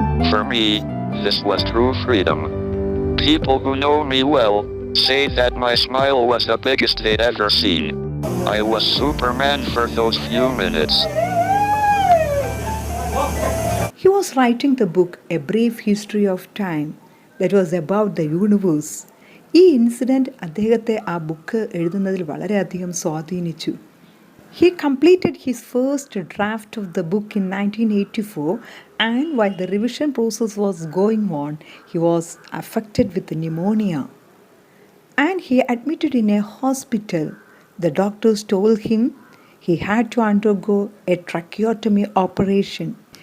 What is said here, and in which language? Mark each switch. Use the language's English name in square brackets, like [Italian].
[English] For me, this was true freedom. People who know me well say that my smile was the biggest they'd ever seen. I was Superman for those few minutes. He was writing the book A Brief History of Time that was about the universe. [Malayalam] ഈ incident അദ്ദേഹത്തെ ആ book എഴുതുന്നതിൽ വളരെയധികം സ്വാധീനിച്ചു. [English] He completed his first draft of the book in 1984, and while the revision process was going on, he was affected with pneumonia. And he admitted in a hospital. The doctors told him he had to undergo a tracheotomy operation.